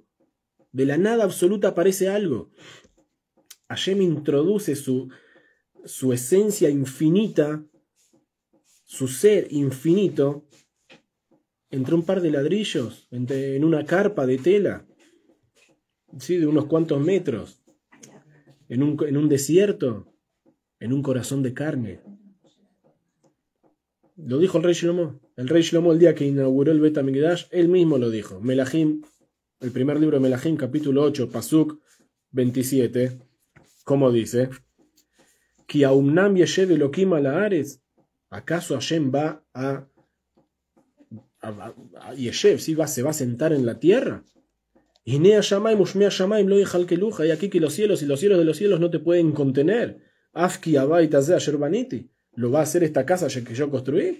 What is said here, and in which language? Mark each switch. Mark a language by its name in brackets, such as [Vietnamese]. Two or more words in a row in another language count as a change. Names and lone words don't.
[Spanish] De la nada absoluta aparece algo. Hashem introduce su esencia infinita, su ser infinito, entre un par de ladrillos, en una carpa de tela, ¿sí?, de unos cuantos metros, en un desierto, en un corazón de carne. Lo dijo el rey Shlomo. El rey Shlomo, el día que inauguró el Bet HaMikdash, él mismo lo dijo. Melahim, el primer libro de Melahim, capítulo 8, Pasuk 27, como dice: [Hebrew] כי האמנם ישב אלוקים על הארץ, [Spanish] ¿acaso Hashem va a Yeshev, ¿sí?, se va a sentar en la tierra? Y aquí que los cielos y los cielos de los cielos no te pueden contener. [Hebrew] אף כי הבית הזה אשר בניתי, [Spanish] ¿lo va a hacer esta casa que yo construí?